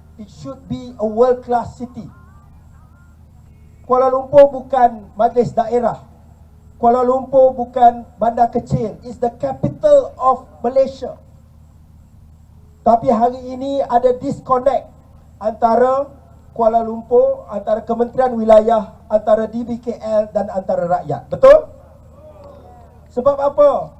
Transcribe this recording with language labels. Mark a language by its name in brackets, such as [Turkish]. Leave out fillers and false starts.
[English] It should be a world class city. [Malay] Kuala Lumpur bukan majlis daerah. Kuala Lumpur bukan bandar kecil. [English] It's the capital of Malaysia. [Malay] Tapi hari ini ada disconnect antara Kuala Lumpur, antara Kementerian Wilayah, antara DBKL dan antara rakyat. Betul? Sebab apa?